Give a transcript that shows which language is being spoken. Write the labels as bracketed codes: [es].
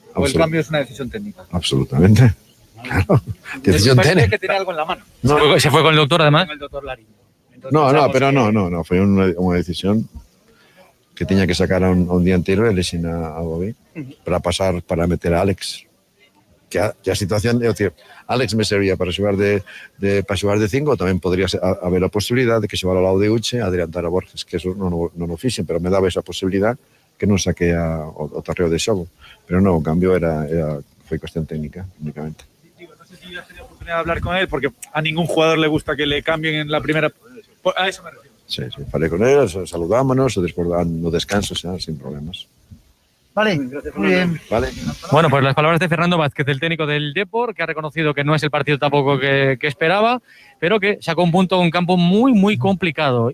[es] ¿O el cambio es una decisión técnica? Absolutamente. Claro. Decisión técnica. Que tiene algo en la mano. No. ¿Se fue con el doctor además? Con el doctor Lariño. No. Fue una decisión que tenía que sacar a un día entero y lesionar a Bobby para meter a Alex. [gl] Que a situación, é dicir, Alex me servía para xogar de 5, tamén podría haber a posibilidad de que xogar ao lado de Uche a adelantar a Borges, que eso non o fixen, pero me daba esa posibilidad que non saqué o terreo de xogo. Pero non, o cambio foi cuestión técnica, únicamente. [es] No sé si has tenido oportunidad de hablar con él, porque a ningún jugador le gusta que le cambien en la primera... A eso me refiero. [gl] Sí, falei con él, saludámonos, despois no descanso, xa, sin problemas. [es] Vale, muy bien. Vale. Bueno, pues las palabras de Fernando Vázquez, el técnico del Depor, que ha reconocido que no es el partido tampoco que esperaba, pero que sacó un punto en un campo muy, muy complicado.